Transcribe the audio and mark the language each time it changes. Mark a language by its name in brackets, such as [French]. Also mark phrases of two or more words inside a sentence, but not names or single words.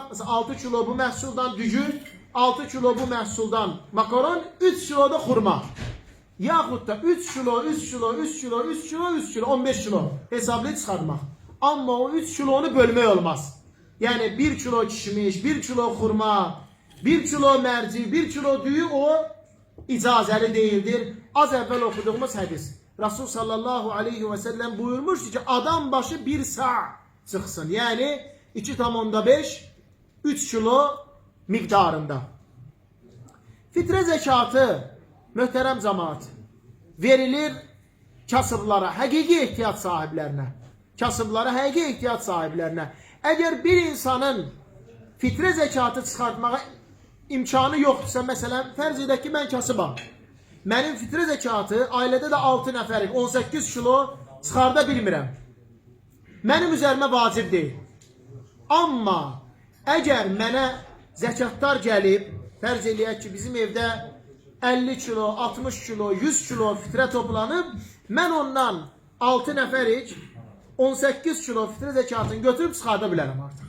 [Azerbaijani] 6 kilo bu məhsuldan dügün, 6 kilo bu məhsuldan makaron, 3 kilo da xurma. Yaxud da 3 kilo, 3 kilo, 3 kilo, 3 kilo, 3 kilo, 15 kilo hesablayıb çıxartmaq. Amma o 3 kilonu bölmək olmaz. Yani 1 kilo kişmiş, 1 kilo xurma, 1 kilo mərci, 1 kilo düyü o icazəli değildir. [Turkish] Az evvel okuduğumuz hadis. Resul sallallahu aleyhi ve sellem buyurmuştu ki adam başı 1 sa çıksın. Yani 2,5 3 kilo miktarında. [Azerbaijani] Fitre zekatı möhtərəm cemaat verilir kasıblara, [Turkish] hakiki ihtiyaç sahiplerine. Kasıblara, hakiki ihtiyaç sahiplerine. [Azerbaijani] Eğer bir insanın fitre zekatı çıxartmağa imkanı [Turkish] yoksa, mesela [Azerbaijani] fərz edək ki, mən kasıbam. Mənim fitre zekatı ailədə də 6 nəfərik, 18 kilo çıxarda bilmirəm. Mənim üzərimə vacib deyil. Amma əgər mənə zəkatlar gəlib, fərz eləyək ki, bizim evdə 50 kilo, 60 kilo, 100 kilo fitre toplanıb, mən ondan 6 nəfərik 18 kilo fitre zekatını götürüb çıxarda bilərəm artıq.